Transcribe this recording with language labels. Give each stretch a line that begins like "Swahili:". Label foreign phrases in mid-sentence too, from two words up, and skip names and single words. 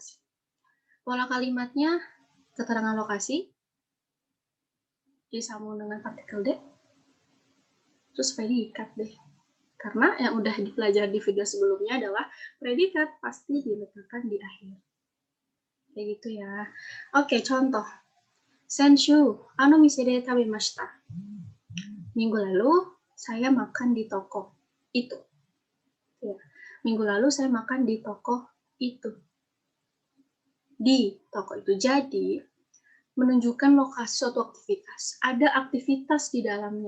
Indonesian: Pola kalimatnya keterangan lokasi disambung dengan partikel D, terus predikat deh. Karena yang udah dipelajari di video sebelumnya adalah predikat pasti diletakkan di akhir. Kayak gitu ya. Oke, contoh.
Japanese: 先週、店で食べました.
Indonesian: Minggu lalu, saya makan di toko itu. Ya. Minggu lalu, saya makan di toko itu. Di toko itu. Jadi, menunjukkan lokasi suatu aktivitas. Ada aktivitas di dalamnya.